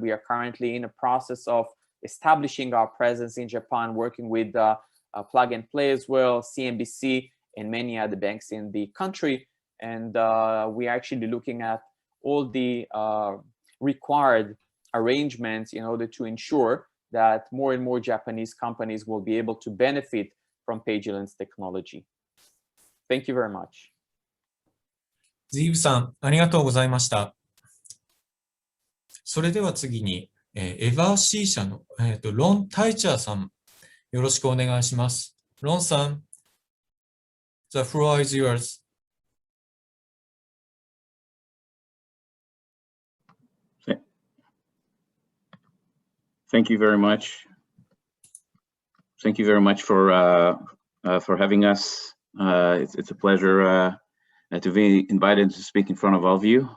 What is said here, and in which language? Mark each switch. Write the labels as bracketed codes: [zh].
[en] We are currently in a process of establishing our presence in Japan, working with Plug and Play as well, CNBC, and many other banks in the country. And we are actually looking at all the required arrangements in order to ensure that more and more Japanese companies will be able to benefit from PageLand's technology. Thank you very much. [ja] ズイーブさん、ありがとうございました。それでは次に、エバーシー社の、ロン・タイチャーさん、よろしくお願いします。 [en] ロンさん、The floor is yours. Thank you very much. Thank you very much for having us. It's a pleasure to be invited to speak in front of all of you.